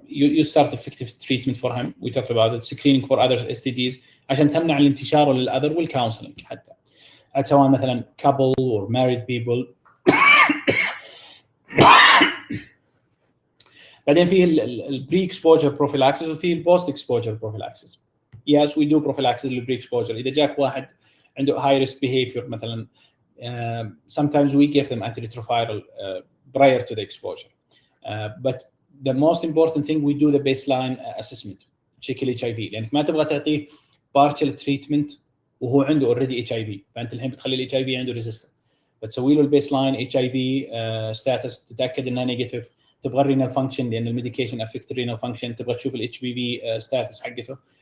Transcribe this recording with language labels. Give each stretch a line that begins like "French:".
English: You start effective treatment for him. We talked about it. Screening for other STDs
Arabic: عشان تمنع الانتشار للأذر، والكونسلنج حتى سواء مثلا
English: couple or married people.
Arabic: بعدين فيه البري اكسبوجر بروفيلاكسيس وفيه البوست اكسبوجر بروفيلاكسيس.
English: Yes, we do prophylaxis
Arabic: للبري اكسبوجر. إذا جاك واحد عنده
English: high risk behavior
Arabic: مثلا,
English: sometimes we give them antiretroviral prior to the exposure. But the most important thing, we do the baseline assessment, check ال HIV,
Arabic: لأنك ما تبغى تعطيه
English: partial treatment
Arabic: وهو عنده
English: already HIV.
Arabic: فأنت الحين بتخلي ال HIV عنده resistant. بتسوي له البيسلاين HIV status، تتأكد إنه نيجاتيف، تبغى renal function لأن الميديكيشن
English: affect renal function،
Arabic: تبغى تشوف ال HBV status حقته.